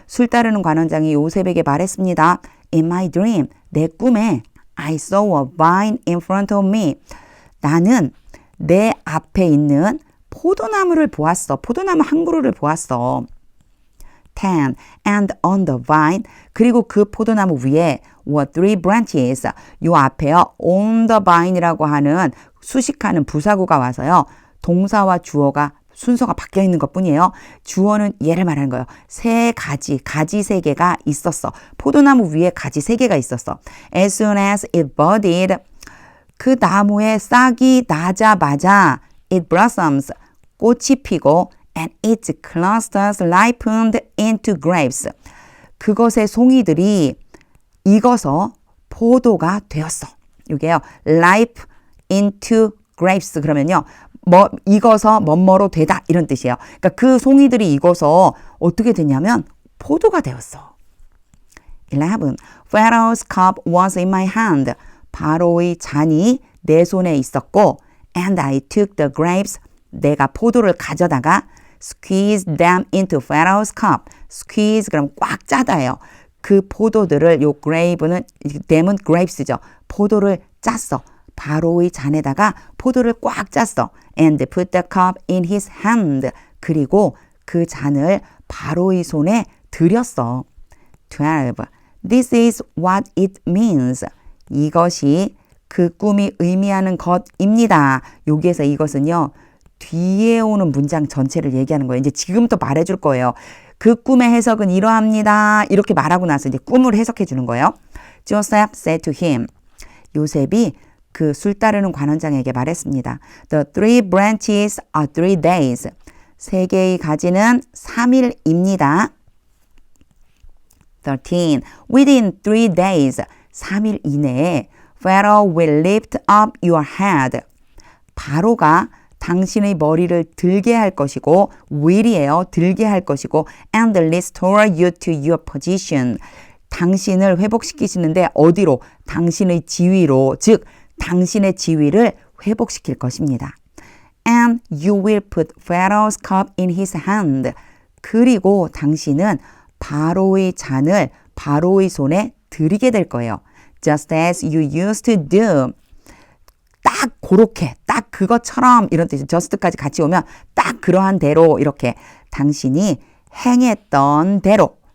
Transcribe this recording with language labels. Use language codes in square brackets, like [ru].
[ko] 술 따르는 관원장이 요셉에게 말했습니다. [en] In my dream, [ko] 내 꿈에 [en] I saw a vine in front of me. [ko] 나는 내 앞에 있는 포도나무를 보았어. 포도나무 한 그루를 보았어. 10. [en] And on the vine, [ko] 그리고 그 포도나무 위에 [en] were 3 branches. [ko] 요 앞에요. [en] on the vine [ko] 이라고 하는 수식하는 부사구가 와서요. 동사와 주어가 순서가 바뀌어 있는 것 뿐이에요. 주어는 얘를 말하는 거예요. 가지 3개가 있었어. 포도나무 위에 가지 3개가 있었어. [en] As soon as it budded, [ko] 그 나무에 싹이 나자마자 [en] it blossoms, [ko] 꽃이 피고 [en] and its clusters ripened into grapes. [ko] 그것의 송이들이 익어서 포도가 되었어. 이게요. [en] ripe into grapes [ko] 그러면요. 익어서 뭐뭐로 되다 이런 뜻이에요. 그러니까 그 송이들이 익어서 어떻게 되냐면 포도가 되었어. 11. [en] Pharaoh's cup was in my hand. [ko] 바로의 잔이 내 손에 있었고 [en] and I took the grapes. [ko] 내가 포도를 가져다가 [en] squeezed them into Pharaoh's cup. [ko] squeeze 그럼 꽉 짜다예요. 그 포도들을 요 grape는 them은 grapes죠. 포도를 짰어. 바로의 잔에다가 포도를 꽉 짰어. [en] And put the cup in his hand. [ko] 그리고 그 잔을 바로의 손에 들였어. [en] 12. This is what it means. [ko] 이것이 그 꿈이 의미하는 것입니다. 여기에서 이것은요. 뒤에 오는 문장 전체를 얘기하는 거예요. 이제 지금부터 말해줄 거예요. 그 꿈의 해석은 이러합니다. 이렇게 말하고 나서 이제 꿈을 해석해 주는 거예요. [en] Joseph said to him. [ko] 요셉이 그 술 따르는 관원장에게 말했습니다. [en] The 3 branches are 3 days. [ko] 3개의 가지는 3일입니다. [en] 13. Within 3 days. [ko] 3일 이내에 [en] Pharaoh will lift up your head. [ko] 바로가 당신의 머리를 들게 할 것이고 will이에요. 들게 할 것이고 [en] and restore you to your position. [ko] 당신을 회복시키시는데 어디로? 당신의 지위로, 즉 당신의 지위를 회복시킬 것입니다. [en] And you will put Pharaoh's cup in his hand. [ko] 그리고 당신은 바로의 잔을 바로의 손에 드리게 될 거예요. [en] Just as you used to do. [ko] 딱 그렇게, 딱 그것처럼 이런 뜻이 just까지 같이 오면 딱 그러한 대로 이렇게 당신이 행했던 대로.